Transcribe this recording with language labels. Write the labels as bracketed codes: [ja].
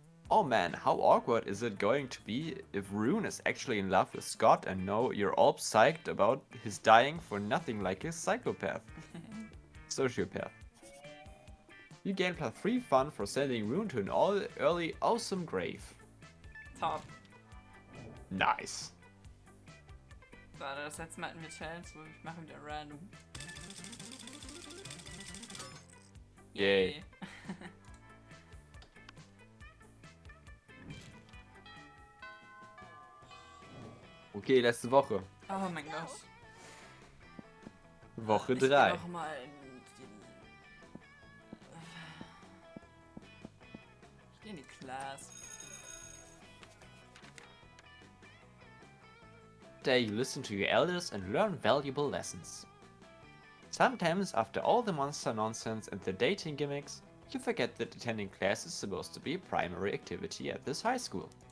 [en] Oh man, how awkward is it going to be if Rune is actually in love with Scott and know you're all psyched about his dying for nothing like his psychopath. Sociopath. You gain +3 fun for sending Rune to an early awesome grave. Top. Nice. [de] Warte, das letzte Mal hatten wir Challenge, so ich mache wieder random. Yay. Okay, letzte Woche. Oh mein Gott. Woche Ich 3. geh noch mal in die Class. [en] Day you listen to your elders and learn valuable lessons. Sometimes, after all the monster nonsense and the dating gimmicks, you forget that attending class is supposed to be a primary activity at this high school.